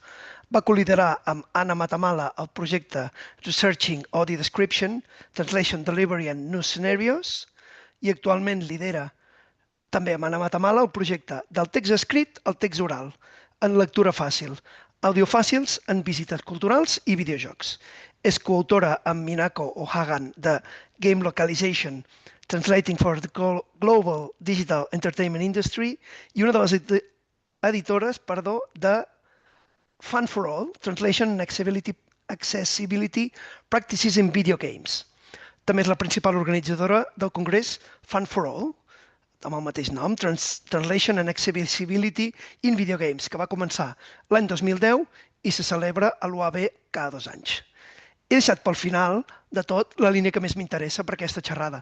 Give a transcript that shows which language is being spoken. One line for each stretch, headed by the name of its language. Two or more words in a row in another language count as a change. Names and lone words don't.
Catalan: Va col·liderar amb Anna Matamala el projecte Researching Audio Description, Translation Delivery and New Scenarios i actualment lidera també amb Anna Matamala el projecte Del text escrit al text oral, en lectura fàcil, audiofàcils en visites culturals i videojocs. És coautora amb Minako O'Hagan de Game Localization, Translating for the Global Digital Entertainment Industry i una de les editores de Fun for All, Translation and Accessibility Practices in Video Games. També és la principal organitzadora del congrés Fun for All, amb el mateix nom, Translation and Accessibility in Video Games, que va començar l'any 2010 i se celebra a l'UAB cada 2 anys. He deixat pel final de tot la línia que més m'interessa per aquesta xerrada.